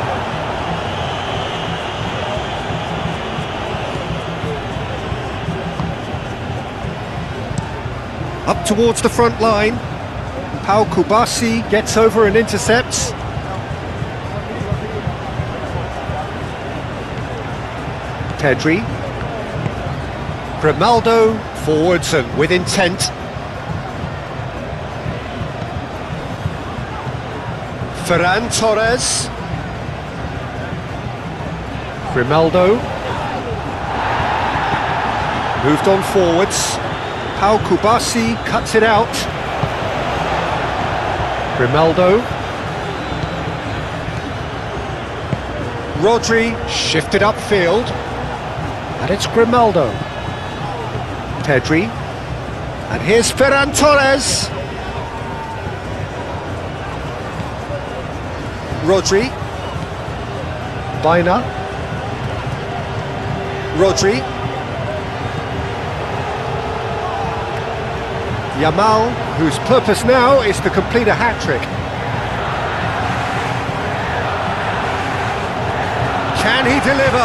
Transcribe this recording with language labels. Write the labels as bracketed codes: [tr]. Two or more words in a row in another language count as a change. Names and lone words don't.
[en] Up towards the front line. Pau Kubasi gets over and intercepts. Pedri. Grimaldo forwards and with intent. Ferran Torres. Grimaldo. Moved on forwards. Pau Kubasi cuts it out. Grimaldo. Rodri shifted upfield. And it's Grimaldo. Pedri. And here's Ferran Torres. Rodri. Baina. Rodri. Yamal, whose purpose now is to complete a hat-trick. Can he deliver?